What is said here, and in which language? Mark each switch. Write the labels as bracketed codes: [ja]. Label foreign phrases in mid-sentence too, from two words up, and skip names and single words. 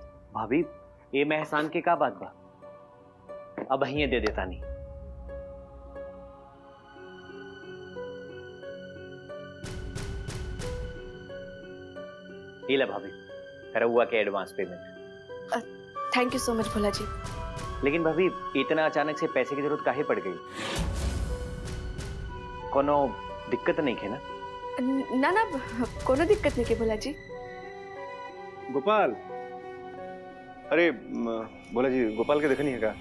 [bho] भाभी ये में एहसान के का बात बा? अब अही दे देता नहीं। ये ले भाभी, रउआ के एडवांस पेमेंट। [en] thank you so much भोला जी। [bho] लेकिन भाभी इतना अचानक से पैसे की जरूरत काहे पड़ गई? कोनो दिक्कत नहीं है ना? ना ना, कोनो दिक्कत नहीं के भोला जी। गोपाल, अरे भोला जी गोपाल के देखनी है क्या?